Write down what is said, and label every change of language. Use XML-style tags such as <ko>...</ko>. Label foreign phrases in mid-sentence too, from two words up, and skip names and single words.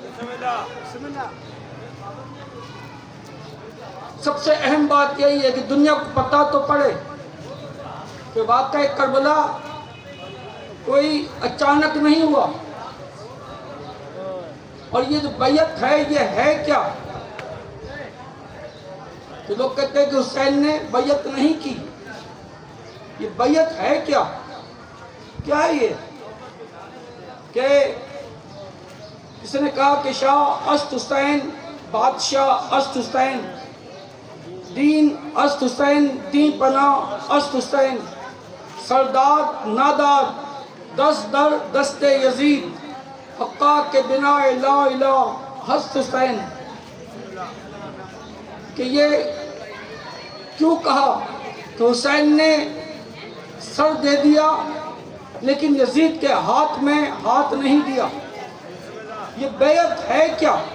<ur>سب سے اہم بات یہی ہے کہ دنیا کو پتہ تو پڑے کہ واقعہ کربلا کوئی اچانک نہیں ہوا، اور یہ جو بیعت ہے یہ ہے کیا؟ کہ لوگ کہتے ہیں کہ حسین نے بیعت نہیں کی، یہ بیعت ہے کیا؟ کیا ہے یہ کہ کسی نے کہا کہ</ur> <fa>شاہ است حسین، بادشاہ است حسین، دین است حسین، دین پناہ است حسین، سردار نادار، دست در دست یزید، حقا کے بنا لا الہ ہست حسین۔</fa> <ur>کہ یہ کیوں کہا کہ حسین نے سر دے دیا لیکن یزید کے ہاتھ میں ہاتھ نہیں دیا؟ یہ بیعت ہے کیا؟</ur>